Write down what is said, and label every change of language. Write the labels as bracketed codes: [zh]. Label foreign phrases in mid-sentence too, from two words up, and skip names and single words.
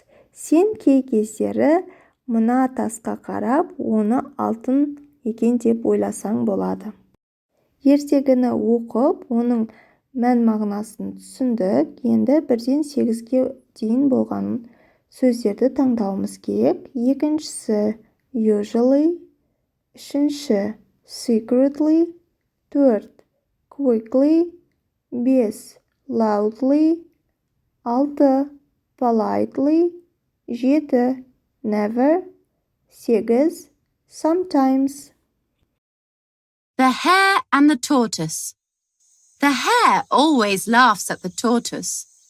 [kk] Сен кей кездері мына тасқа қарап, оны алтын екен деп ойласаң болады. Ертегіні оқып, оның мән-мағынасын түсіндік. Енді 1-ден 8-ге дейін болған сөздерді таңдауымыз керек. Екіншісі usually, үшінші secretly, 4 quickly, 5 loudly, 6 politely, 7 never, 8 sometimes. [en] The Hare and the Tortoise. The hare always laughs at the tortoise.